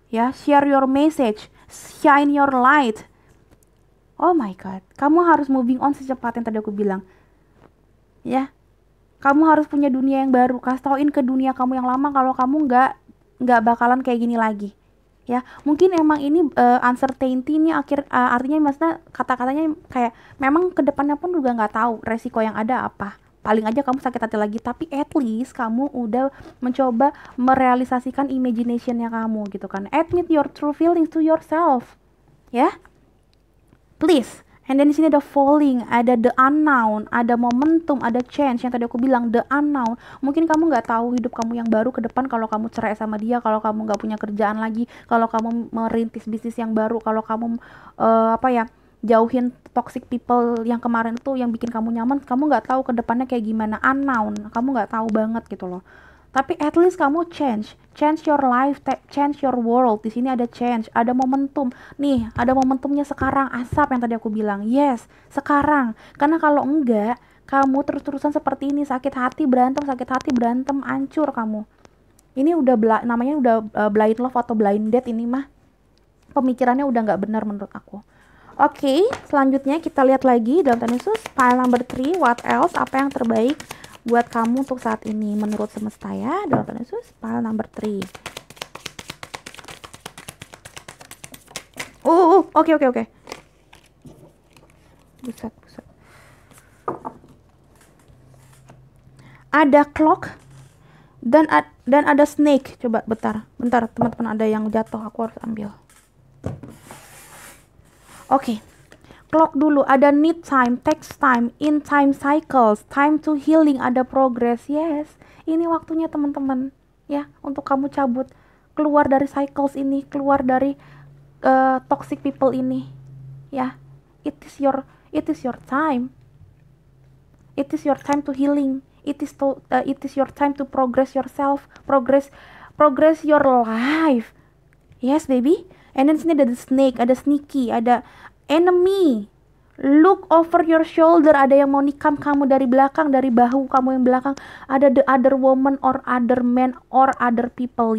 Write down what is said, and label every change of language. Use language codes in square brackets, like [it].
[en] Ya, share your message, shine your light. [id] Oh my god, kamu harus moving on secepat yang tadi aku bilang. Ya, kamu harus punya dunia yang baru. Kasih tauin ke dunia kamu yang lama kalau kamu nggak nggak bakalan kayak gini lagi. Ya, mungkin emang ini uncertainty ini artinya maksudnya kata-katanya kayak memang kedepannya pun juga nggak tahu resiko yang ada apa. Paling aja kamu sakit hati lagi, tapi at least kamu udah mencoba merealisasikan imaginationnya kamu gitu kan. [en] Admit your true feelings to yourself, ya, please. [id] And then di sini ada falling, ada the unknown, ada momentum, ada change yang tadi aku bilang the unknown. Mungkin kamu nggak tahu hidup kamu yang baru ke depan kalau kamu cerai sama dia, kalau kamu nggak punya kerjaan lagi, kalau kamu merintis bisnis yang baru, kalau kamu jauhin toxic people yang kemarin itu yang bikin kamu nyaman. Kamu nggak tahu ke depannya kayak gimana, unknown. Kamu nggak tahu banget gitu loh. Tapi at least kamu [en] change your life, change your world. [id] Di sini ada change, ada momentum. Nih, ada momentumnya sekarang, asap yang tadi aku bilang. Yes, sekarang. Karena kalau enggak, kamu terus-terusan seperti ini, sakit hati berantem, hancur kamu. Ini udah namanya udah blind love atau blind date ini mah. Pemikirannya udah nggak benar menurut aku. Oke, selanjutnya kita lihat lagi dalam tanda khusus pile number 3, [en] what else? [id] Apa yang terbaik buat kamu untuk saat ini menurut semesta ya, dalam tanda khusus pile number 3. Oke. Buset. Ada clock dan ada snake. Coba bentar teman-teman, ada yang jatuh, aku harus ambil. Oke. Clock dulu, ada need time, takes time, in time cycles, time to healing, ada progress. Yes, ini waktunya teman-teman ya untuk kamu cabut, keluar dari cycles ini, keluar dari toxic people ini ya. [en] It is your time. It is your time to healing. It is your time to progress yourself, progress your life. Yes baby. And then sini ada snake, ada sneaky, ada enemy. Look over your shoulder, [id] ada yang mau nikam kamu dari belakang, dari bahu kamu yang belakang. [en] Ada the other woman or other man or other people.